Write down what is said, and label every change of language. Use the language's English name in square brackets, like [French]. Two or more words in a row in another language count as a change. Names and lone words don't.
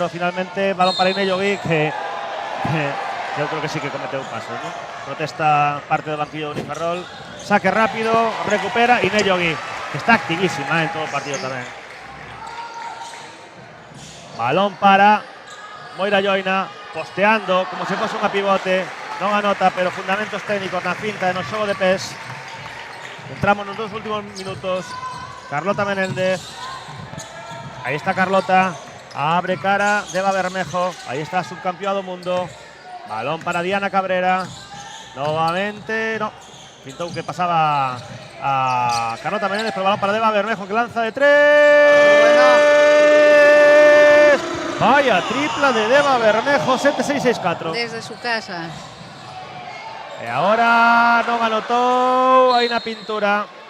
[Spanish] Finalmente, balón para Inayogui, que yo creo que sí que comete un paso, ¿no? Protesta parte del banquillo de Uniferrol. Saque rápido, recupera Inayogui, que está activísima en todo el partido también. [Galician] Balón para Moira Joina, posteando como se fose unha pivote. Non anota, pero fundamentos técnicos na finta e no xogo de pés. Entramos nos 2 últimos minutos. Carlota Menéndez. [Spanish] Ahí está Carlota. Abre cara, Deva Bermejo. Ahí está subcampeón [Galician] do mundo. [Spanish] Balón para Diana Cabrera. Nuevamente, no. Pintó que pasaba a Carlota Menéndez, pero balón para Deva Bermejo, que lanza de 3. Vaya, tripla de Deva Bermejo, 7-6-6-4. Desde su casa. [Galician] E agora non anotou, hai na pintura.